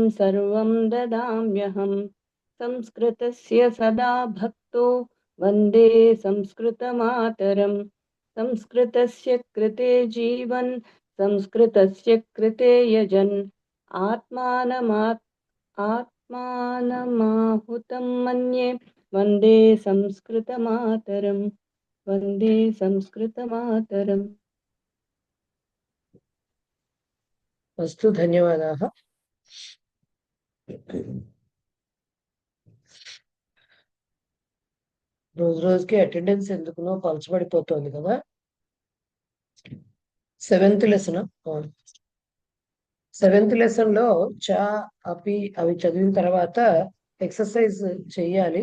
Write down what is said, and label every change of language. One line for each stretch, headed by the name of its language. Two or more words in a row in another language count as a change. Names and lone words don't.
Sanskrit: सर्वं ददाम्यहं संस्कृतस्य सदा भक्तो वन्दे संस्कृतमातरं संस्कृतस्य कृते जीवन् संस्कृतस्य कृते यजन् आत्मानमाहुतं मन्ये वन्दे संस्कृतमातरं वन्दे संस्कृतमातरम्. अस्तु, धन्यवादाः.
Telugu: రోజు రోజుకి అటెండెన్స్ ఎందుకునో పలచబడిపోతుంది కదా. 7th లెసన్ లో చా అపి అవి చదివిన తర్వాత ఎక్సర్సైజ్ చెయ్యాలి.